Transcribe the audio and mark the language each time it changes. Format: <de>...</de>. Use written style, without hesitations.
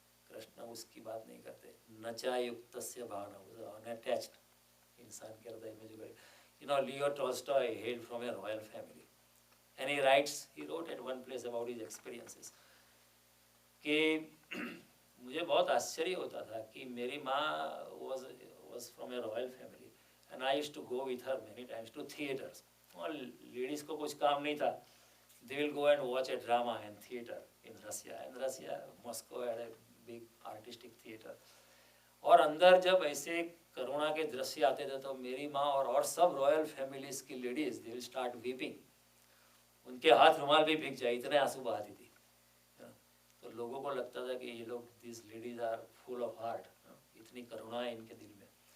<hi>कृष्ण उसकी बात नहीं करते। नचा युक्तस्य भावना, अनअटैच्ड इंसान के हृदय में जो</hi> <en>Leo Tolstoy hail from a royal family, and he writes, he wrote at one place about his experiences</en> <hi>कि मुझे बहुत आश्चर्य होता था कि मेरी माँ</hi> <en>was from a royal family and I used to go with her many times to theaters।</en> <hi>और लेडीज़ को कुछ काम नहीं था,</hi> <en>they will go and watch a drama in theater in Russia, and Russia, Moscow had a big artistic theater।</en> <hi>और अंदर जब ऐसे करुणा के दृश्य आते थे तो मेरी माँ और सब रॉयल फैमिलीज की ladies</hi> <en>they will start weeping,</en> <hi>उनके हाथ रुमाल भी भीग जाए, इतने आंसू बहाती थी। तो लोगों को लगता था कि ये लोग,</hi> <en>this ladies are full of heart,</en> <hi>इतनी करुणा है इनके दिल में।</hi>